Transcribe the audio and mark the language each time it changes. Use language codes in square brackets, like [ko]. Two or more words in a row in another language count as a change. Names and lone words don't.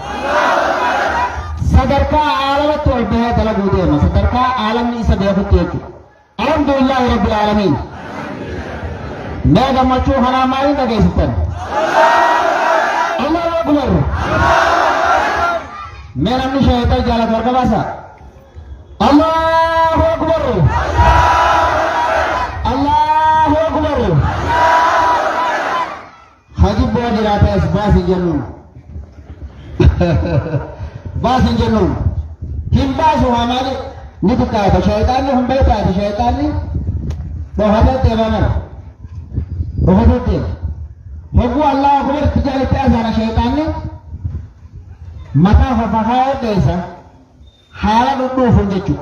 [om] Sadarkaa aalamatti ol bahee dalaguu deema. Sadarkaa aalamni isa beekutti jechuudha. [ar] الحمد لله رب العالمين. [om] Mee gammachuu kanaa maaliin dhageessitan? [ar] الله أكبر. [om] Mee namni shahidar jaalatu harka baasa? [ar] الله أكبر. الله أكبر. [om] Haji boo jiraates baasin jennuun. Baasin jennuun. Hin baasu haa maali? Ni xiqqaata shayitaanni hin beekaate shayitaanni dhofatee deemaa mara. Dhofatee deema. Hogguu [ar] الله أكبر [om] itti jaalitti asaana shayitaanni mataa fafahaa dheessa haala dhudhuufun jechuudha.